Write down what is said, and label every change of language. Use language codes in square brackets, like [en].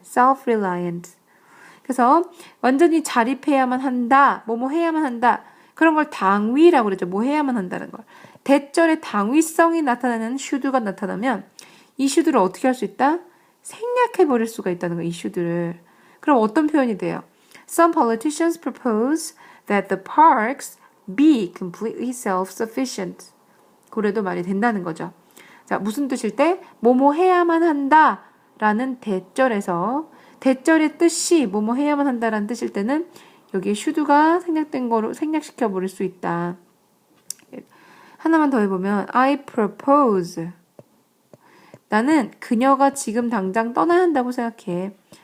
[ko] self-reliant 그래서 완전히 자립해야만 한다. 뭐뭐 해야만 한다. 그런 걸 당위라고 그러죠. 뭐 해야만 한다는 걸. 대절의 당위성이 나타나는 should가 나타나면 이 should를 어떻게 할 수 있다? 생략해버릴 수가 있다는 거야. 이 should를. 그럼 어떤 표현이 돼요? [en] Some politicians propose that the parks be completely self-sufficient. [ko] 그래도 말이 된다는 거죠. 자, 무슨 뜻일 때? 뭐뭐 해야만 한다 라는 대절에서 대절의 뜻이 뭐뭐 해야만 한다라는 뜻일 때는 여기에 should가 생략된 거로 생략시켜 버릴 수 있다. 하나만 더 해보면 [en] I propose [ko] 나는 그녀가 지금 당장 떠나야 한다고 생각해.